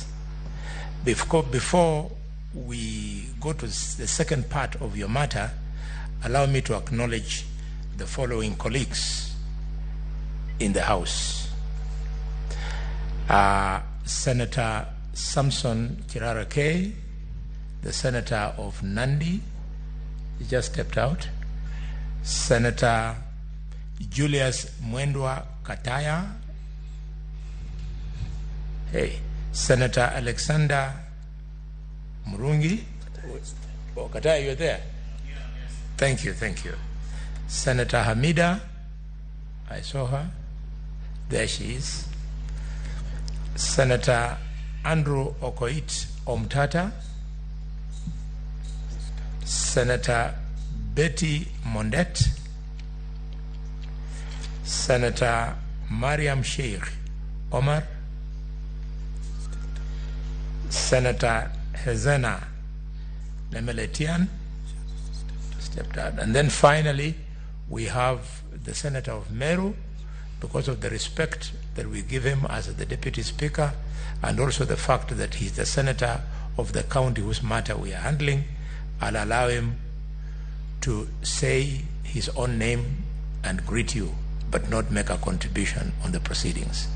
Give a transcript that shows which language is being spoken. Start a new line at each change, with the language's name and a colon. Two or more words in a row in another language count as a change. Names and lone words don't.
English: Before we go to the second part of your matter, allow me to acknowledge the following colleagues in the House. Senator Samson Kirara K, the Senator of Nandi, he just stepped out. Senator Julius Mwendwa Kataya. Hey. Senator Alexander Murungi. Oh, Kataya, you're there? Thank you, thank you. Senator Hamida, I saw her. There she is. Senator Andrew Okoit Omtata. Senator Betty Mondet. Senator Mariam Sheikh Omar. Senator Hezena Nemeletian stepped out. And then finally, we have the Senator of Meru, because of the respect that we give him as the Deputy Speaker, and also the fact that he's the Senator of the county whose matter we are handling. I'll allow him to say his own name and greet you, but not make a contribution on the proceedings.